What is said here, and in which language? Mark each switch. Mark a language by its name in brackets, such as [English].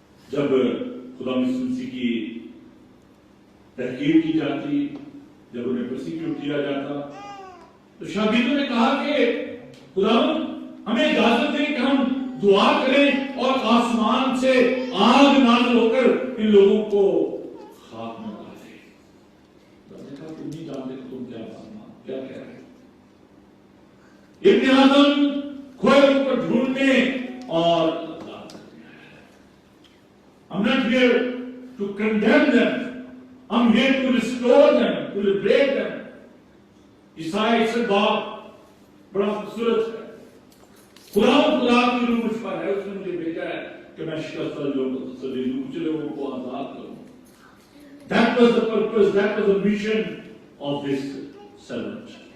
[Urdu] جب خدا مسیح کی تحقیر کی جاتی، جب انہیں پرسیکیوٹ کیا جاتا، تو شاگردوں نے کہا کہ خداوند ہمیں اجازت دے کہ ہم دعا کریں اور آسمان سے آگ نازل ہو کر ان لوگوں کو خاک میں ڈال دے۔ میں نے کہا تم نہیں جانتے کہ تم کیا کہہ رہے ہو۔ ابن آدم کھوئے کو ڈھونڈنے اور [English] I'm not here to condemn them. I'm here to restore them, to liberate them. [Urdu] عیسائی سے باپ بڑا خوبصورت ہے، خدا کی روح مجھ پر ہے، اس نے مجھے بھیجا ہے کہ میں شکست لوگوں کو تسلی دوں، کچھ لوگوں کو آزاد کروں۔ [English] That was the purpose, that was the mission of this servant.